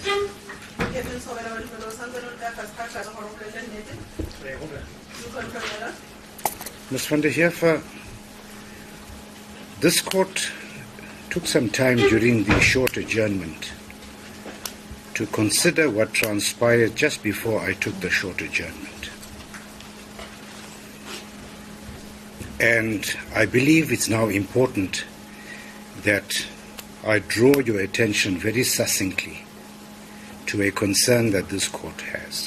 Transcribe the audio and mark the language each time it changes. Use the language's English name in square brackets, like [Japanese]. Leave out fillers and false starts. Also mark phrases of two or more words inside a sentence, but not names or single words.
[Tswana] Captain Sekgobela, o santse o le ka fatshe ga tlhalo gore o bolele nnete. [English] You confirm, madam? Ms. van der Heever, this court took some time during the short adjournment to consider what transpired just before I took the short adjournment. And I believe it's now important that I draw your attention very succinctly to a concern that this court has.